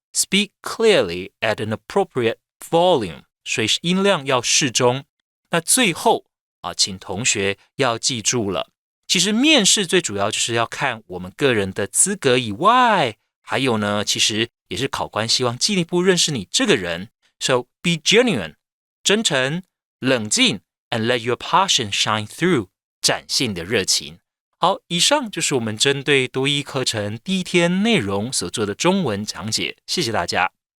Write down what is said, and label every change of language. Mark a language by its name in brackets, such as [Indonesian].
[English] Speak clearly at an appropriate volume， [Chinese] 所以音量要适中。那最后请同学要记住了，其实面试最主要就是要看我们个人的资格以外，还有呢，其实也是考官希望进一步认识你这个人。 [English] So be genuine， [Chinese] 真诚、冷静 [English] ，and let your passion shine through， [Chinese] 展现你的热情。好，以上就是我们针对多益课程第一天内容所做的中文讲解，谢谢大家。